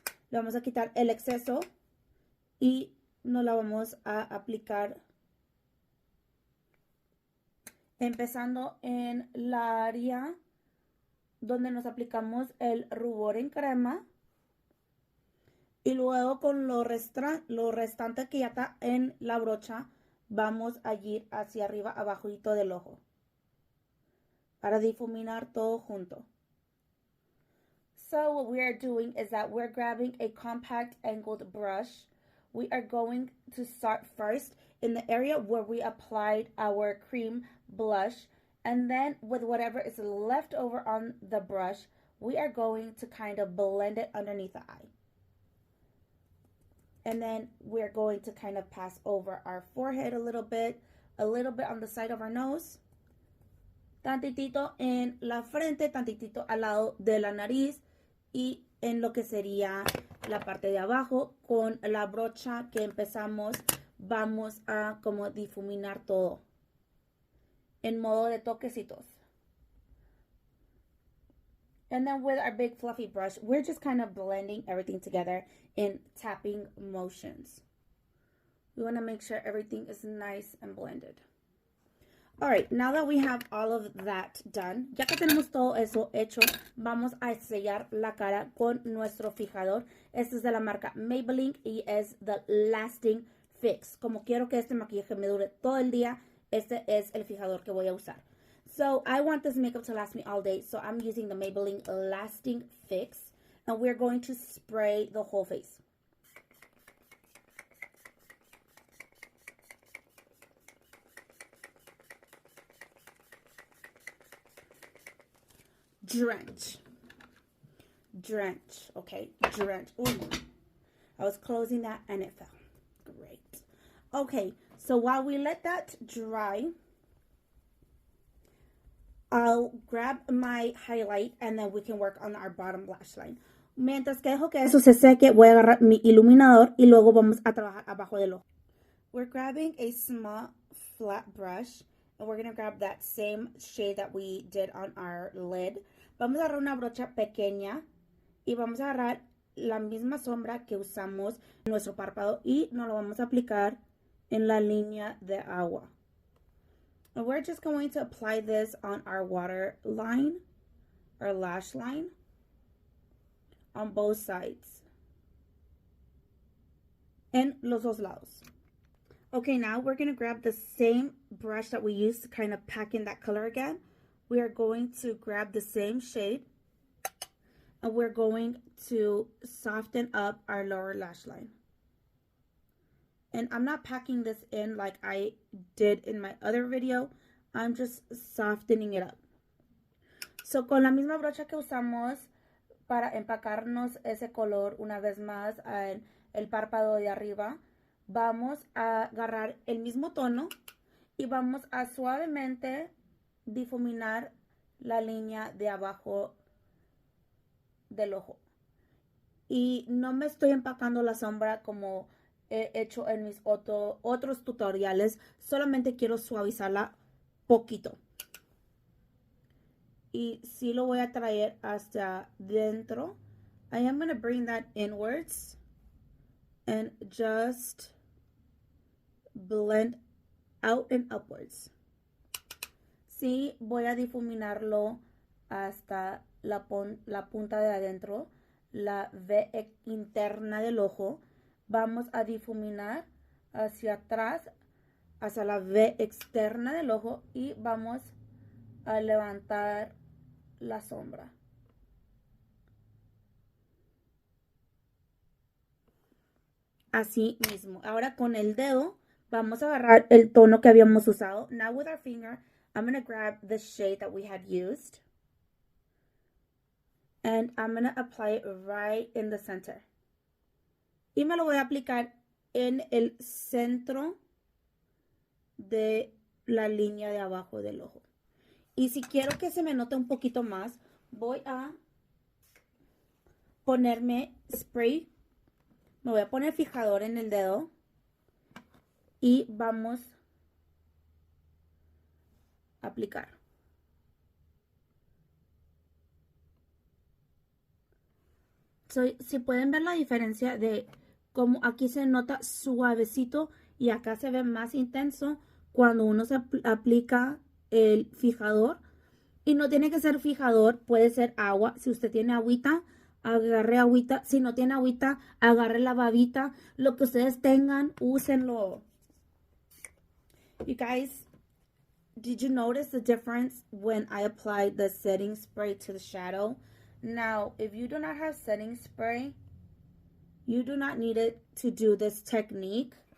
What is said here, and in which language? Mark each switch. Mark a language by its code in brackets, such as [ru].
[es] Le vamos a quitar el exceso y nos la vamos a aplicar empezando en la área donde nos aplicamos el rubor en crema y luego con lo restante que ya está en la brocha vamos a ir hacia arriba abajito del ojo para difuminar todo junto. [en] So what we are doing is that we're grabbing a compact angled brush. We are going to start first in the area where we applied our cream blush, and then with whatever is left over on the brush, we are going to kind of blend it underneath the eye. And then we're going to kind of pass over our forehead a little bit on the side of our nose, [es] tantitito en la frente, tantitito al lado de la nariz y en lo que sería la parte de abajo. Con la brocha que empezamos vamos a como difuminar todo en modo de toquecitos. [en] And then with our big fluffy brush, we're just kind of blending everything together in tapping motions. We want to make sure everything is nice and blended. All right, now that we have all of that done, [es] ya que tenemos todo eso hecho, vamos a sellar la cara con nuestro fijador. Este es de la marca Maybelline y es The Lasting Fix. Como quiero que este maquillaje me dure todo el día, este es el fijador que voy a usar. [en] So I want this makeup to last me all day, so I'm using the Maybelline Lasting Fix. And we're going to spray the whole face. Drench. Drench. Okay, drench. Ooh. I was closing that and it fell. Great. Okay, so while we let that dry, I'll grab my highlight and then we can work on our bottom lash line. [es] Mientras que dejo que eso se seque, voy a agarrar mi iluminador y luego vamos a trabajar abajo del ojo. [en] We're grabbing a small flat brush and we're going to grab that same shade that we did on our lid. [es] Vamos a agarrar una brocha pequeña y vamos a agarrar la misma sombra que usamos en nuestro párpado y nos lo vamos a aplicar en la línea de agua. [en] And we're just going to apply this on our waterline, our lash line, on both sides. [es] En los dos lados. [en] Okay, now we're going to grab the same brush that we used to kind of pack in that color again. We are going to grab the same shade and we're going to soften up our lower lash line. And I'm not packing this in like I did in my other video. I'm just softening it up. [es] So con la misma brocha que usamos para empacarnos ese color una vez más en el párpado de arriba, vamos a agarrar el mismo tono y vamos a suavemente difuminar la línea de abajo del ojo. Y no me estoy empacando la sombra como he hecho en mis otros tutoriales. Solamente quiero suavizarla poquito. Y sí lo voy a traer hasta dentro. [en] I am going to bring that inwards and just blend out and upwards. [es] Sí, voy a difuminarlo hasta la punta de adentro, la V interna del ojo. Vamos a difuminar hacia atrás, hacia la V externa del ojo y vamos a levantar la sombra. Así mismo. Ahora con el dedo vamos a agarrar el tono que habíamos usado. [en] Now with our finger, I'm going to grab the shade that we had used. And I'm going to apply it right in the center. [es] Y me lo voy a aplicar en el centro de la línea de abajo del ojo. Y si quiero que se me note un poquito más, voy a ponerme spray. Me voy a poner fijador en el dedo. Y vamos a aplicar. Si pueden ver la diferencia de cómo aquí se nota suavecito y acá se ve más intenso cuando uno se aplica el fijador. Y no tiene que ser fijador, puede ser agua. Si usted tiene agüita, agarre agüita. Si no tiene agüita, agarre la babita. Lo que ustedes tengan, úsenlo. [en] You guys, did you notice the difference when I applied the setting spray to the shadow? Now, if you do not have setting spray, you do not need it to do this technique.